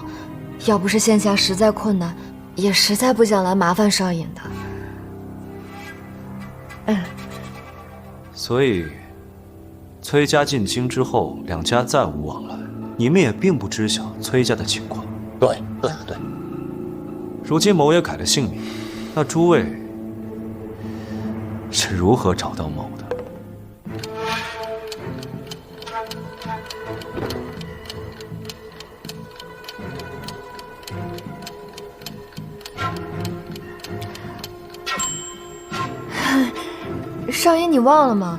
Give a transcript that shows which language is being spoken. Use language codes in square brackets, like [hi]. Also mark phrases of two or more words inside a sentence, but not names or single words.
[zh] 要不是現下實在困難，也實在不想來麻煩少尹的。所以，崔家進京之後，兩家再無往來，你們也並不知曉崔家的情況。對。如今某也改了姓名，那諸位是如何找到某的？少尹，你忘了嗎？